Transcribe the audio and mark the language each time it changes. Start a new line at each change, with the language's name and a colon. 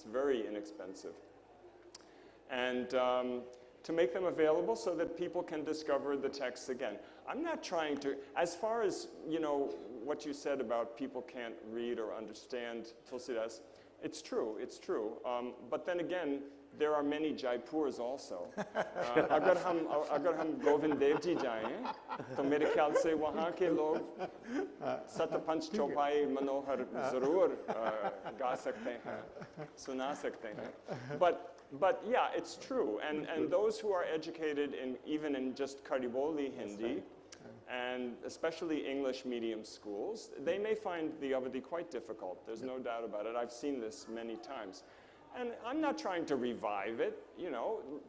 English: It's very inexpensive. And to make them available so that people can discover the texts again. I'm not trying to, as far as, you know, what you said about people can't read or understand Tulsidas, it's true. But then again, there are many Jaipurs also.
Hindi: अगर हम गोविंद देव जी जाएं, तो मेरे ख्याल से वहाँ के लोग सतपंच चौपाई मनोहर जरूर गा सकते हैं, सुना सकते हैं.
English: But yeah, it's true. And those who are educated even in just Kariboli Hindi, and especially English medium schools, they may find the Avadi quite difficult. There's no doubt about it. I've seen this many times. And I'm not trying to revive it, you know.